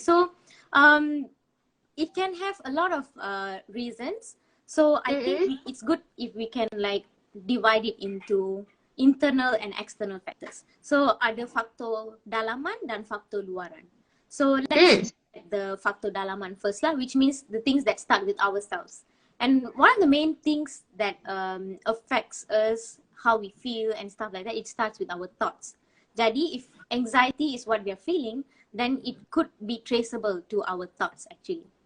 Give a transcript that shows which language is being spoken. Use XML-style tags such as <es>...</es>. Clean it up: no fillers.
<en>So, it can have a lot of reasons. So I think it's good if we can like divide it into internal and external factors.</en> <ms>So ada faktor dalaman dan faktor luaran.</ms> <en>So let's look at the</en> <ms>faktor dalaman</ms> <en>first lah, which means the things that start with ourselves. And one of the main things that affects us, how we feel and stuff like that, it starts with our thoughts. Jadi if anxiety is what we are feeling, then it could be traceable to our thoughts actually.</en>